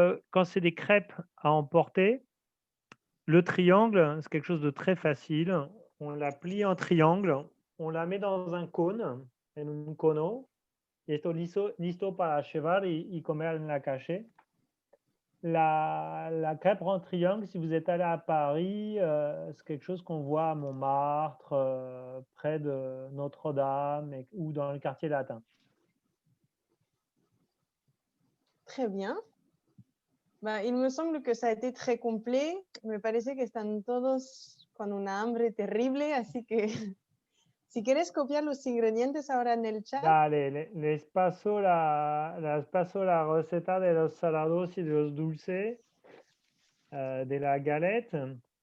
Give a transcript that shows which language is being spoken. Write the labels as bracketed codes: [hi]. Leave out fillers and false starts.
[fr] Quand c'est des crêpes à emporter, le triangle, c'est quelque chose de très facile. On la plie en triangle, on la met dans un cône, [es] en un cono, y esto listo para llevar y comer en la calle. [fr] La crêpe en triangle, si vous êtes allé à Paris, c'est quelque chose qu'on voit à Montmartre, près de Notre-Dame ou dans le quartier latin. Très bien. Bah, il me semble que ça a été très complet. [es] Me parece que están todos con una hambre terrible, así que si quieres copiar los ingredientes ahora en el chat. Dale, les paso la receta de los salados y de los dulces, de la galette.